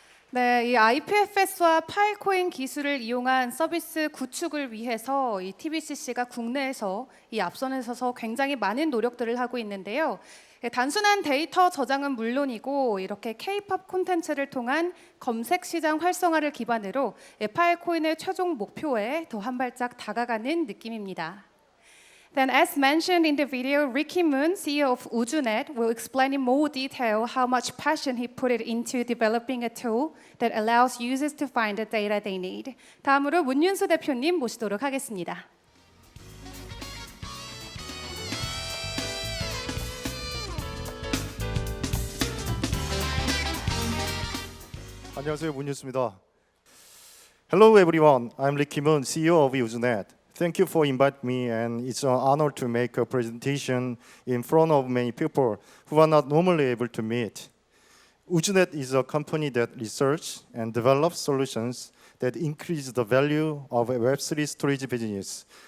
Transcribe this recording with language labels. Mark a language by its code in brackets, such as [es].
[ko] 네, 이 IPFS와 파일코인 기술을 이용한 서비스 구축을 위해서 이 TBCC가 국내에서 이 앞선에 서서 굉장히 많은 노력들을 하고 있는데요. 단순한 데이터 저장은 물론이고 이렇게 K-팝 콘텐츠를 통한 검색 시장 활성화를 기반으로 파일코인의 최종 목표에 더 한 발짝 다가가는 느낌입니다. [en] Then, as mentioned in the video, Ricky Moon, CEO of 우주넷, will explain in more detail how much passion he put it into developing a tool that allows users to find the data they need. [ko] 다음으로 문윤수 대표님 모시도록 하겠습니다. 안녕하세요, 문윤수입니다. [en] Hello everyone, I'm Ricky Moon, CEO of 우주넷. Thank you for inviting me, and it's an honor to make a presentation in front of many people who are not normally able to meet. 우주넷 is a company that researches and develops solutions that increase the value of a Web3 storage business.